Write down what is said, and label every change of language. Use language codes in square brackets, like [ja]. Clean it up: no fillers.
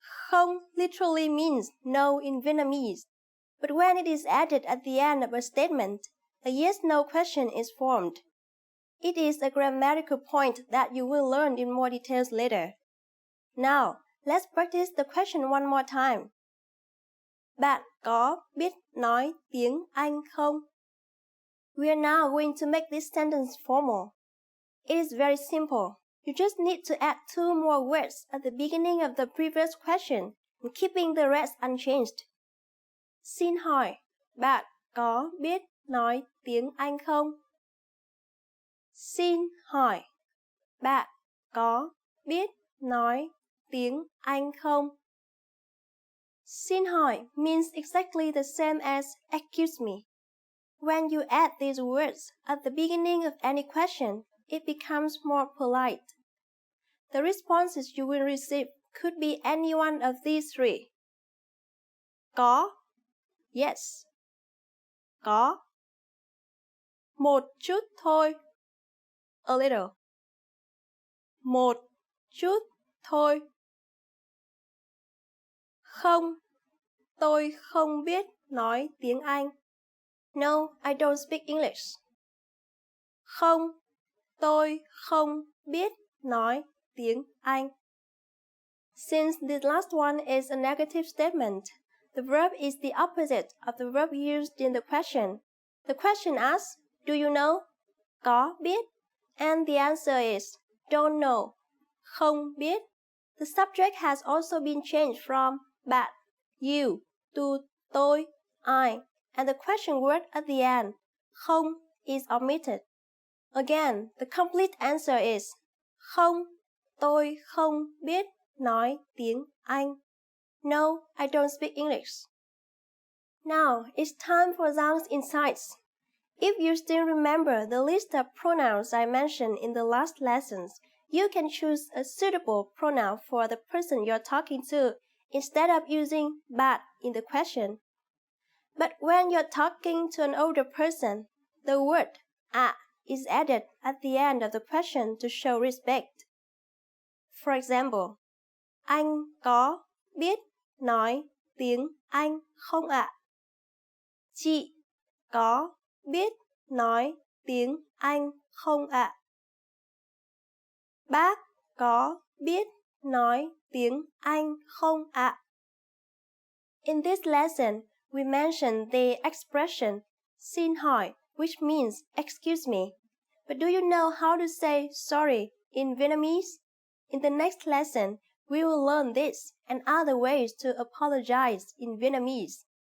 [en] Không literally means no in Vietnamese, but when it is added at the end of a statement, a yes-no question is formed. It is a grammatical point that you will learn in more details later. Now, let's practice the question one more time. [vi] Bạn có biết nói tiếng Anh không? [en] We are now going to make this sentence formal. It is very simple. You just need to add 2 more words at the beginning of the previous question, and keeping the rest unchanged. [vi] Xin hỏi, bạn có biết nói tiếng Anh không? Xin hỏi, bạn có biết nói tiếng Anh không? [en] Xin hỏi means exactly the same as excuse me. When you add these words at the beginning of any question, it becomes more polite. The responses you will receive could be any one of these 3. [vi] Có, yes. Có. Một chút thôi, [en] a little. [vi] Một chút thôi. Không, tôi không biết nói tiếng Anh. [en] No, I don't speak English. [vi] Không, tôi không biết nói tiếng Anh. [en] Since this last one is a negative statement, the verb is the opposite of the verb used in the question. The question asks, do you know? Có biết. And the answer is, don't know. Không biết. The subject has also been changed from bạn, you, to tôi, I, and the question word at the end, không, is omitted. Again, the complete answer is, [vi] không, tôi không biết nói tiếng Anh. [en] No, I don't speak English. Now, it's time for Zhang's insights. If you still remember the list of pronouns I mentioned in the last lessons, you can choose a suitable pronoun for the person you're talking to instead of using bạn in the question. But when you're talking to an older person, the word ạ is added at the end of the question to show respect. For example, [vi] anh có biết nói tiếng Anh không ạ? Chị có biết nói tiếng Anh không ạ? Bác có biết nói tiếng Anh không ạ? [en] In this lesson, we mentioned the expression xin hỏi, which means excuse me. But do you know how to say sorry in Vietnamese? In the next lesson, we will learn this and other ways to apologize in Vietnamese.